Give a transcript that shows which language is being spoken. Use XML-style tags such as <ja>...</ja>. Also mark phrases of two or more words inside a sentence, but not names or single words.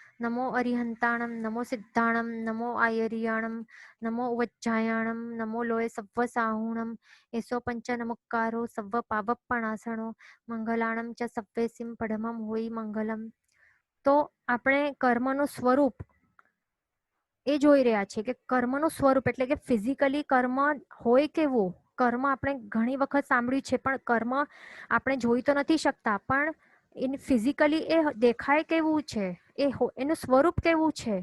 <pra>नमो अरिहंताणं नमो सिद्धाणं नमो आयर्याणं नमो वज्जायाणं नमो लोये सव्वसाहुणं एसो पंच नमक्कारो सव्व पावप्पणासणो मंगलाणम च सव्वेसिम पडमम होय मंगलम.</pra> <gu>તો આપણે કર્મનું સ્વરૂપ એ જોઈ રહ્યા છે કે કર્મનું સ્વરૂપ એટલે કે ફિઝિકલી કર્મ હોય કેવું. કર્મ આપણે ઘણી વખત સાંભળ્યું છે પણ કર્મ આપણે જોઈ તો નથી શકતા, પણ એને ફિઝિકલી એ દેખાય કેવું છે, એનું સ્વરૂપ કેવું છે.</gu>